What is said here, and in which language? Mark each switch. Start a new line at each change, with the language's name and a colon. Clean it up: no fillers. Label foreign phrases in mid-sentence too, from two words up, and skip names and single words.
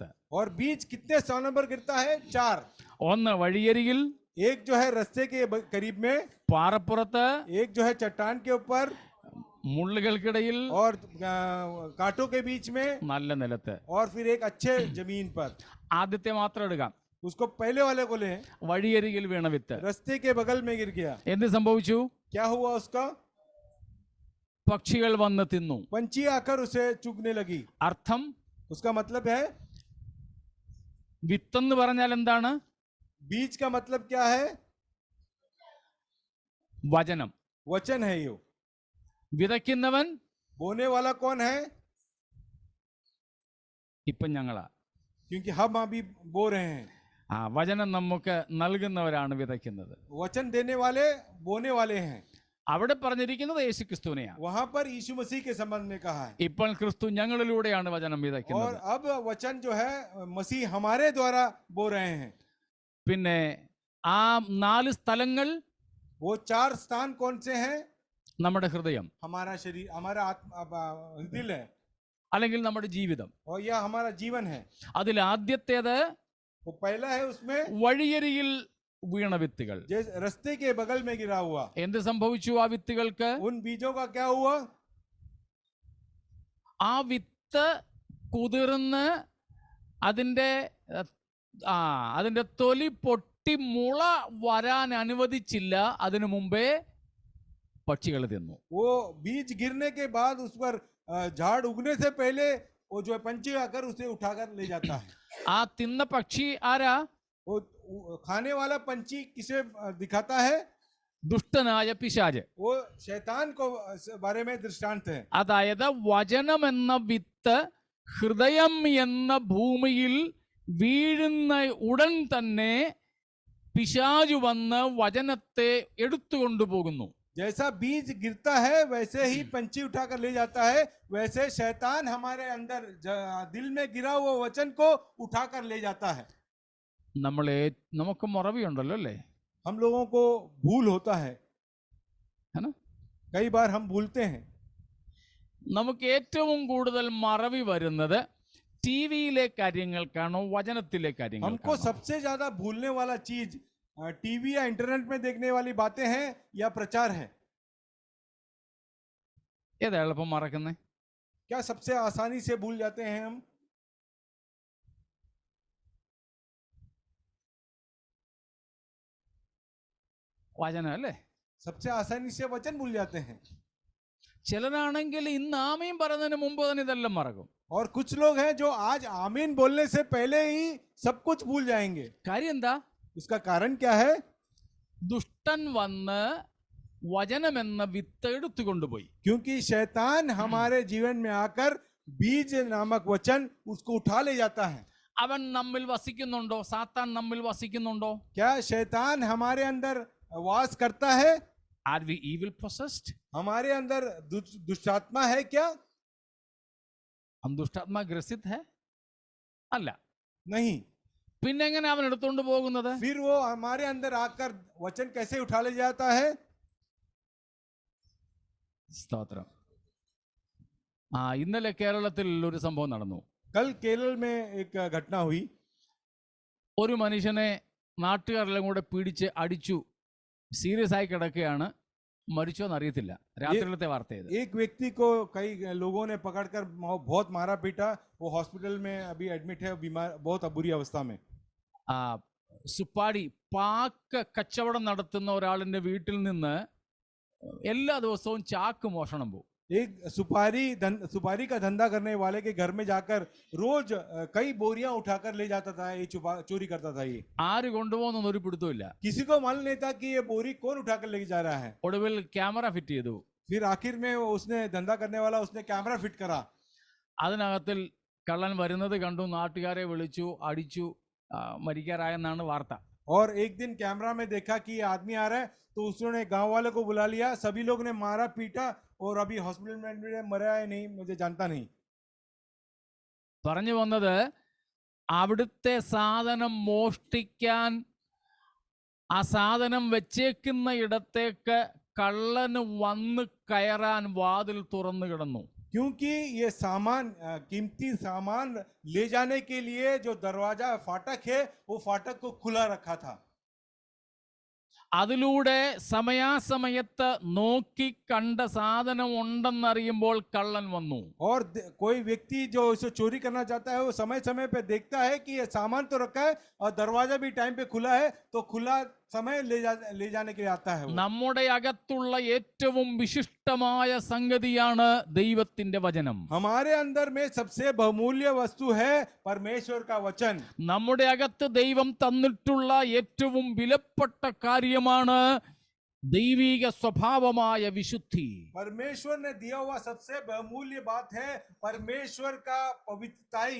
Hindi: और बीज कितने स्थानों पर गिरता है? 4।
Malayalam: ഒന്ന് വഴിയരികിൽ,
Hindi: एक जो है रास्ते के करीब में,
Malayalam: പാറപ്പുറത്ത്,
Hindi: एक जो है चट्टान के ऊपर,
Malayalam: മുള്ളുകൾക്കിടയിൽ,
Hindi: और कांटों के बीच में,
Malayalam: നല്ല നിലത്ത്.
Hindi: और फिर एक अच्छे जमीन पर।
Malayalam: ആദ്യത്തെ മാത്രം എടുക്കാം.
Hindi: उसको पहले वाले को ले।
Malayalam: വഴിയരികിൽ വീണ വിത്ത്.
Hindi: रास्ते के बगल में गिर गया।
Malayalam: എന്ത് സംഭവിച്ചു?
Hindi: क्या हुआ उसका?
Malayalam: പക്ഷികൾ വന്ന് തിന്നു.
Hindi: पंछी आकर उसे चुगने लगी।
Malayalam: അർത്ഥം,
Hindi: उसका मतलब है,
Malayalam: വിത്തെന്ന് പറഞ്ഞാൽ എന്താണ്?
Hindi: बीज का मतलब क्या है?
Malayalam: വചനം.
Hindi: वचन है ये।
Malayalam: വിതയ്ക്കുന്നവൻ
Hindi: बोने वाला कौन है?
Malayalam: ഇപ്പം ഞങ്ങളാ.
Hindi: क्योंकि हम अभी बो रहे हैं।
Malayalam: വചനം നമുക്ക് നൽകുന്നവരാണ് വിതയ്ക്കുന്നത്.
Hindi: वचन देने वाले बोने वाले हैं।
Malayalam: അവിടെ പറഞ്ഞിരിക്കുന്നത് യേശു ക്രിസ്തുവിനെയാണ്.
Hindi: वहां पर यीशु मसीह के संबंध में कहा है।
Malayalam: ഇപ്പോൾ ക്രിസ്തു ഞങ്ങളിലൂടെയാണ് വചനം
Hindi: और
Malayalam: വിതയ്ക്കുന്നത്.
Hindi: अब वचन जो है मसीह हमारे द्वारा बो रहे हैं।
Malayalam: പിന്നെ ആ 4 സ്ഥലങ്ങൾ
Hindi: वो 4 स्थान कौन से हैं?
Malayalam: നമ്മുടെ ഹൃദയം,
Hindi: हमारा शरीर, हमारा दिल है,
Malayalam: അല്ലെങ്കിൽ നമ്മുടെ ജീവിതം.
Hindi: और यह हमारा जीवन है।
Malayalam: അതിൽ ആദ്യത്തേത്
Hindi: वो पहला है, उसमें
Malayalam: വഴിയരികിൽ വീണ വിത്തുകൾ.
Hindi: जैसे रास्ते के बगल में गिरा हुआ।
Malayalam: എന്ത് സംഭവിച്ചു ആ വിത്തുകൾക്ക്?
Hindi: उन बीजों का क्या हुआ?
Malayalam: ആ വിത്ത് കുതിർന്ന് അതിൻ്റെ തൊലി പൊട്ടി മുള വരാൻ അനുവദിച്ചില്ല. അതിനു മുമ്പേ പക്ഷികൾ തിന്നു.
Hindi: वो बीज गिरने के बाद उस पर झाड़ उगने से पहले वो जो है पंछी आकर उसे उठाकर ले जाता है।
Malayalam: ആ തിന്ന പക്ഷി ആരാ?
Hindi: वो खाने वाला पंछी किसे दिखाता है?
Malayalam: ദുഷ്ടനായ പിശാച്.
Hindi: वो शैतान को बारे में दृष्टांत है।
Malayalam: അതായത് വചനം എന്ന വിത്ത് ഹൃദയം എന്ന ഭൂമിയിൽ വീഴുന്ന ഉടൻ തന്നെ പിശാചു വന്ന് വചനത്തെ എടുത്തുകൊണ്ടുപോകുന്നു.
Hindi: जैसा बीज गिरता है वैसे ही पंछी उठाकर ले जाता है। वैसे शैतान हमारे अंदर दिल में गिरा हुआ वचन को उठाकर ले जाता है।
Malayalam: നമുക്ക് മറവിയുണ്ടല്ലോ അല്ലേ?
Hindi: हम लोगों को भूल होता है ना? कई बार हम भूलते हैं।
Malayalam: നമുക്ക് ഏറ്റവും കൂടുതൽ മറവി വരുന്നത് ടിവിയിലെ കാര്യങ്ങൾക്കാണോ വചനത്തിലെ
Hindi: हमको
Malayalam: കാര്യങ്ങൾക്കാണോ?
Hindi: सबसे ज्यादा भूलने वाला चीज टीवी या इंटरनेट में देखने वाली बातें हैं या प्रचार है?
Malayalam: ഏതാ എളുപ്പം മറക്കുന്നേ?
Hindi: क्या सबसे आसानी से भूल जाते हैं हम?
Malayalam: വചനം അല്ലേ?
Hindi: सबसे आसानी से वचन भूल जाते हैं।
Malayalam: ചിലരാണെങ്കിൽ ഇന്ന് ആമീൻ പറയുന്നതിന് മുമ്പ് തന്നെ ഇതെല്ലാം മറക്കും.
Hindi: और कुछ लोग हैं जो आज आमीन बोलने से पहले ही सब कुछ भूल जाएंगे।
Malayalam: കാര്യം എന്താ?
Hindi: उसका कारण क्या है?
Malayalam: ദുഷ്ടൻ വന്ന് വചനമെന്ന വിത്ത് എടുത്തുകൊണ്ടുപോയി.
Hindi: क्योंकि शैतान हमारे जीवन में आकर बीज नामक वचन उसको उठा ले जाता है।
Malayalam: അവൻ നമ്മിൽ വസിക്കുന്നുണ്ടോ? സാത്താൻ നമ്മിൽ വസിക്കുന്നുണ്ടോ?
Hindi: क्या शैतान हमारे अंदर वास करता है?
English: Are we evil possessed?
Hindi: हमारे अंदर दुष्टात्मा है क्या? हम दुष्टात्मा ग्रसित है?
Malayalam: അല്ല.
Hindi: नहीं।
Malayalam: പിന്നെ എങ്ങനെ അവൻ എടുത്തുകൊണ്ട് പോകുന്നത്?
Hindi: फिर वो हमारे अंदर आकर वचन कैसे उठा ले जाता है?
Malayalam: സ്തോത്രം. ഇന്നലെ കേരളത്തിൽ ഒരു സംഭവം നടന്നു.
Hindi: कल केरल में एक घटना हुई।
Malayalam: ഒരു മനുഷ്യനെ നാട്ടുകാരെല്ലാം കൂടെ പിടിച്ച് അടിച്ചു. സീരിയസ് ആയി കിടക്കുകയാണ്. മരിച്ചോന്ന് അറിയത്തില്ല. രാത്രിയിലത്തെ വാർത്ത ഇത്.
Hindi: एक व्यक्ति को कई लोगों ने पकड़कर बहुत मारा पीटा। वो हॉस्पिटल में अभी एडमिट है, बीमार, बहुत बुरी अवस्था में।
Malayalam: സുപ്പാടി പാക്ക് കച്ചവടം നടത്തുന്ന ഒരാളിന്റെ വീട്ടിൽ നിന്ന് എല്ലാ ദിവസവും ചാക്ക് മോഷണം പോകും.
Hindi: एक सुपारी का धंधा करने वाले के घर में जाकर रोज कई बोरियां उठाकर ले जाता था। ये चोरी करता था। ये
Malayalam: ആര് കൊണ്ടുപോകുന്ന ഒരു പിടുത്തമില്ല.
Hindi: किसी को मालूम नहीं था कि ये बोरी कौन उठाकर लेके जा रहा है।
Malayalam: ഒടുവിൽ
English: camera fit
Malayalam: ചെയ്തു.
Hindi: फिर आखिर में उसने धंधा करने वाला उसने
English: camera fit
Hindi: करा।
Malayalam: അതിനകത്തിൽ കള്ളൻ വരുന്നത് കണ്ടു, നാട്ടുകാരെ വിളിച്ചു, അടിച്ചു, മരിക്കാറായെന്നാണ് വാർത്ത.
Hindi: और एक दिन कैमरा में देखा कि ये आदमी आ रहा है, तो उसने गांव वालों को बुला लिया, सभी लोग ने मारा पीटा, और अभी हॉस्पिटल में मरा है नहीं, मुझे जानता नहीं।
Malayalam: പറഞ്ഞു വന്നത്, അവിടുത്തെ സാധനം മോഷ്ടിക്കാൻ ആ സാധനം വെച്ചേക്കുന്ന ഇടത്തേക്ക് കള്ളന് വന്ന് കയറാൻ വാതിൽ തുറന്നു കിടന്നു.
Hindi: क्योंकि ये सामान कीमती सामान ले जाने के लिए जो दरवाजा फाटक है वो फाटक को खुला रखा था।
Malayalam: അതിലൂടെ സമയാസമയത്ത് നോക്കി കണ്ട സാധനം ഉണ്ടെന്നറിയുമ്പോൾ കള്ളൻ വന്നു.
Hindi: और कोई व्यक्ति जो इसे चोरी करना चाहता है वो समय समय पे देखता है कि ये सामान तो रखा है और दरवाजा भी टाइम पे खुला है, तो खुला समय ले जाने के लिए आता है वो।
Malayalam: നമ്മുടെ അകത്തുള്ള ഏറ്റവും വിശിഷ്ടമായ സംഗതിയാണ് ദൈവത്തിന്റെ വചനം.
Hindi: हमारे अंदर में सबसे बहुमूल्य वस्तु है परमेश्वर का वचन।
Malayalam: നമ്മുടെ അകത്ത് ദൈവം തന്നിട്ടുള്ള ഏറ്റവും വിലപ്പെട്ട കാര്യമാണ് ദൈവിക സ്വഭാവമായ വിശുദ്ധി.
Hindi: परमेश्वर ने दिया हुआ सबसे बहुमूल्य बात है परमेश्वर का पवित्रताई।